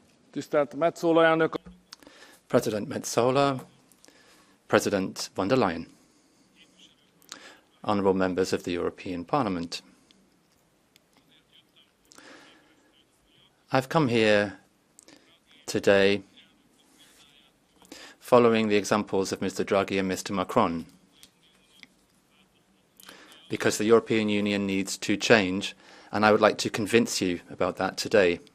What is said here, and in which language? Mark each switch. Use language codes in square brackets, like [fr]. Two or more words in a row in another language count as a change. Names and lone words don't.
[hu] Tisztelt Metsola elnök! [en] President Metsola, President von der Leyen, honourable members of the European Parliament. I've come here today following the examples of Mr. Draghi and Mr. Macron, because the European Union needs to change, and I would like to convince you about that today.